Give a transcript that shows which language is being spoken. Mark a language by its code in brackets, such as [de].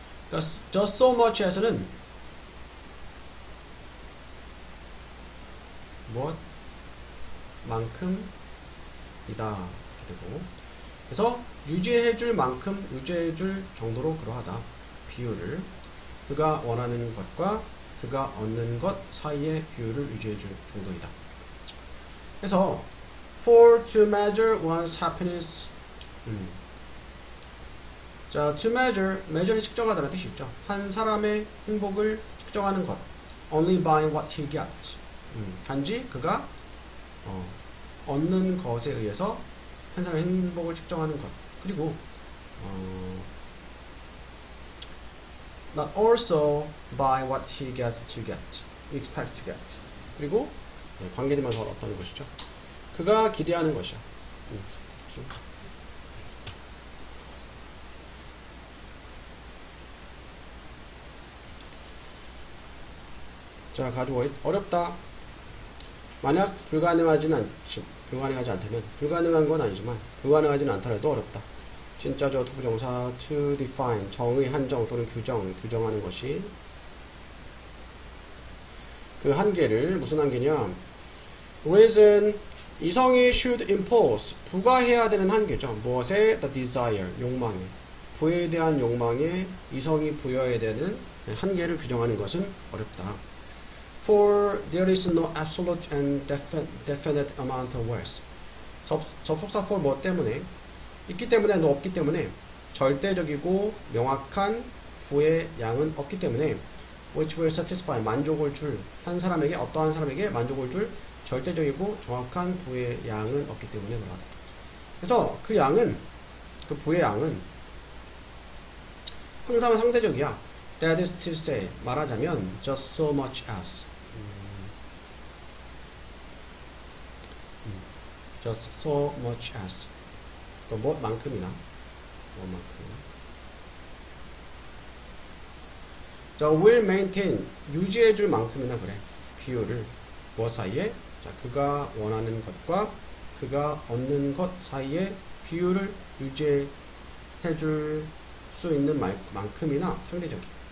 [ko] 그러니까 just so much as는 무엇? 만큼이다. 이렇게 되고, 그래서 유지해줄 만큼, 유지해줄 정도로 그러하다. 비율을. 그가 원하는 것과 그가 얻는 것 사이의 비율을 유지해줄 정도이다. 그래서 [en] for to measure one's happiness. [ko] 자, to measure이 측정하다는 뜻이 있죠. 한 사람의 행복을 측정하는 것. [en] only by what he gets. [ko] 단지 그가 얻는 것에 의해서 한 사람의 행복을 측정하는 것. [en] 그리고 not also by what he gets to get, expect to get. [ko] 그리고 관계되면서 어떤 것이죠. 그가 기대하는 것이야. 자, 가지고 어렵다. 만약 불가능하지 않다면, 불가능한 건 아니지만 불가능하지는 않더라도 어렵다. 진짜죠. 투부정사 to define, 정의, 한정 또는 규정하는 것이 그 한계를, 무슨 한계냐, reason, 이성이 [en] should impose, [ko] 부과해야 되는 한계죠. 무엇에? the desire, 욕망에, 부에 대한 욕망에 이성이 부여해야 되는 한계를 규정하는 것은 어렵다. [en] For there is no absolute and definite amount of words. [ko] 접속사 for 뭐 때문에? 있기 때문에, 너 없기 때문에, 절대적이고 명확한 부의 양은 없기 때문에, which will satisfy, 만족을 줄, 한 사람에게, 어떠한 사람에게 만족을 줄 절대적이고 정확한 부의 양은 없기 때문에 그러하다. 그래서 그 양은, 그 부의 양은 항상 상대적이야. [en] That is to say, [ko] 말하자면 [en] just so much as, just so much as, [ko] 무엇만큼이나, 자, [en] will maintain, [ko] 유지해줄 만큼이나 그래. 비율을 무엇 사이에? 자, 그가 원하는 것과 그가 얻는 것 사이에 비율을 유지해줄 수 있는 만큼이나 상대적이.